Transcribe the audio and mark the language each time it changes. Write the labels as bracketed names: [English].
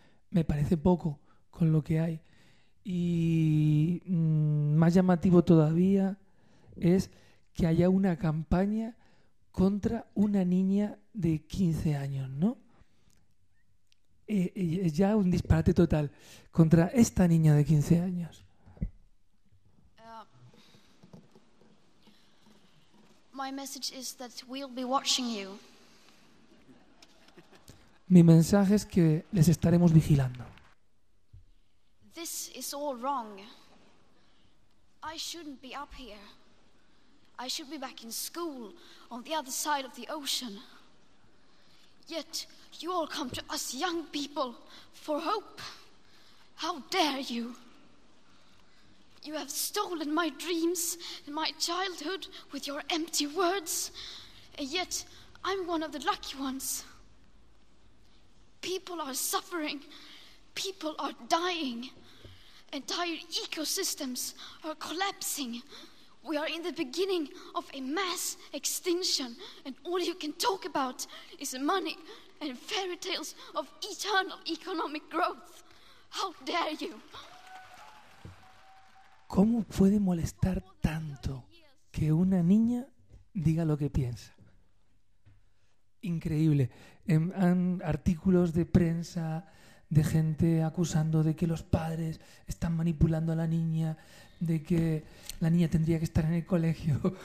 [Spanish] Me parece poco con lo que hay. Y más llamativo todavía es que haya una campaña contra una niña de 15 años, ¿no? Es ya un disparate total contra esta niña de 15 años. [English] My message is that we'll be watching you. [Spanish] Mi mensaje es que les estaremos vigilando. [English] This is all wrong. I shouldn't be up here. I should be back in school on the other side of the ocean. Yet you all come to us young people for hope. How dare you? You have stolen my dreams and my childhood with your empty words. And yet I'm one of the lucky ones. People are suffering. People are dying. Entire ecosystems are collapsing. We are in the beginning of a mass extinction, and all you can talk about is money and fairy tales of eternal economic growth. How dare you? [Spanish] ¿Cómo puede molestar tanto que una niña diga lo que piensa? Increíble. En artículos de prensa de gente acusando de que los padres están manipulando a la niña, de que la niña tendría que estar en el colegio.